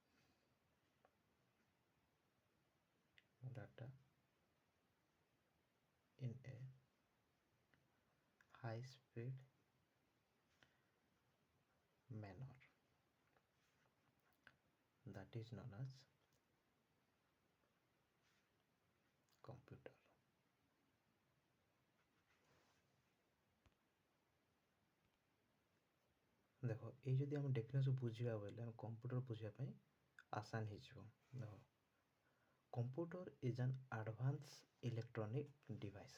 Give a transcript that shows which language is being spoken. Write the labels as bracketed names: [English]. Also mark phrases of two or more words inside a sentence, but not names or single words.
[English] data in a high speed manner, that is known as computer. [Odia] ଦେଖ ଏଇ ଯଦି ଆମେ ଡେଫିନେସନ୍ ବୁଝିବା ବୋଇଲେ ଆମେ କମ୍ପ୍ୟୁଟର ବୁଝିବା ପାଇଁ ଆସାନ ହେଇଯିବ। ଦେଖ [English] computer is an advance electronic device.